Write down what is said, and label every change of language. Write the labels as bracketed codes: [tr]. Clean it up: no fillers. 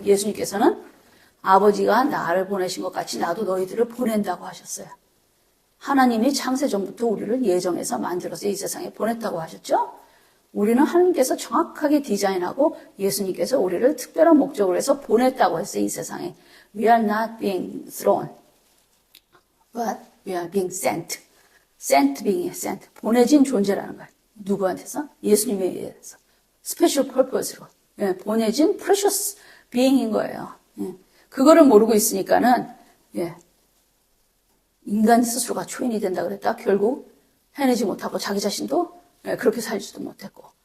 [ko] 예수님께서는 아버지가 나를 보내신 것 같이 나도 너희들을 보낸다고 하셨어요. 하나님이 창세 전부터 우리를 예정해서 만들어서 이 세상에 보냈다고 하셨죠? 우리는 하나님께서 정확하게 디자인하고 예수님께서 우리를 특별한 목적으로 해서 보냈다고 했어요, 이 세상에. [en] We are not being thrown, but we are being sent. sent being sent. [ko] 보내진 존재라는 거예요. 누구한테서? 예수님에 의해서. [en] special purpose [ko] 로. 보내진 [en] precious being [ko] 인 거예요. 그거를 모르고 있으니까는, 인간 스스로가 초인이 된다 그랬다. 결국 해내지 못하고 자기 자신도 그렇게 살지도 못했고.